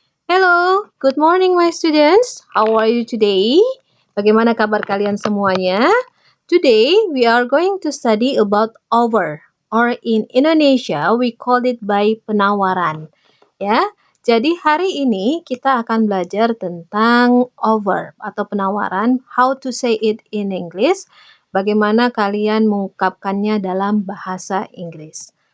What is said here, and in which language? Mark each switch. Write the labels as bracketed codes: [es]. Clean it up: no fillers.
[en] Hello, good morning my students. How are you today? [id] Bagaimana kabar kalian semuanya? [en] Today we are going to study about over, or in Indonesia we call it by penawaran. [id] Ya, jadi hari ini kita akan belajar tentang over atau penawaran, [en] how to say it in English, [id] bagaimana kalian mengungkapkannya dalam bahasa Inggris.